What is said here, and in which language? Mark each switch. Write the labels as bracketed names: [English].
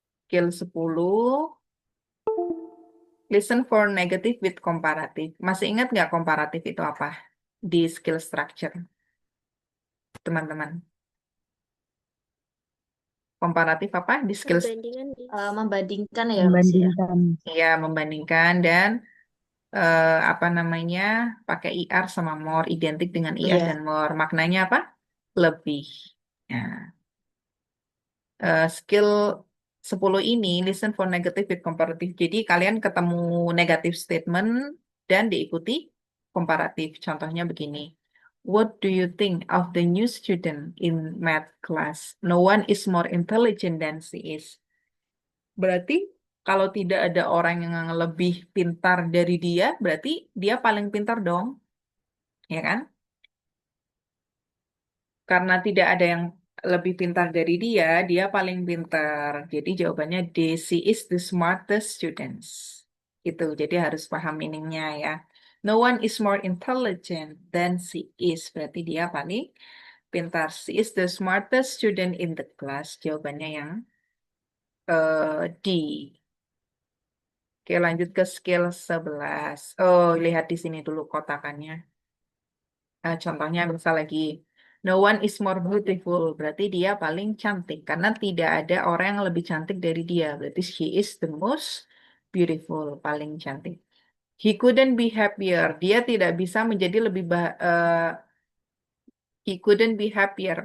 [English] Skill 10, listen for negative with comparative. [Indonesian] Masih ingat nggak komparatif itu apa? Di skill structure, teman-teman. Komparatif apa? Di skill, Perbandingan membandingkan ya Mas ya. Membandingkan. ya, membandingkan dan apa namanya, pakai IR sama more, identik dengan IR Iya. dan more. Maknanya apa? Lebih. Nah, skill 10 ini listen for negative with comparative. Jadi kalian ketemu negative statement dan diikuti komparatif. Contohnya begini. [English] What do you think of the new student in math class? No one is more intelligent than she is. Berarti [Indonesian] Kalau tidak ada orang yang lebih pintar dari dia, berarti dia paling pintar dong, ya kan? Karena tidak ada yang lebih pintar dari dia, dia paling pintar. Jadi jawabannya D, [English] she is the smartest students. [Indonesian] Itu, jadi harus paham meaningnya ya. [English] No one is more intelligent than she is. [Indonesian] Berarti dia paling pintar. [English] She is the smartest student in the class. [Indonesian] Jawabannya yang D. Oke, lanjut ke skill 11. Oh, lihat di sini dulu kotakannya. Contohnya misal lagi, [English] no one is more beautiful, [Indonesian] berarti dia paling cantik. Karena tidak ada orang yang lebih cantik dari dia. [English] Berarti she is the most beautiful, [Indonesian] paling cantik. [English] He couldn't be happier. [Indonesian] Dia tidak bisa menjadi lebih [English] he couldn't be happier.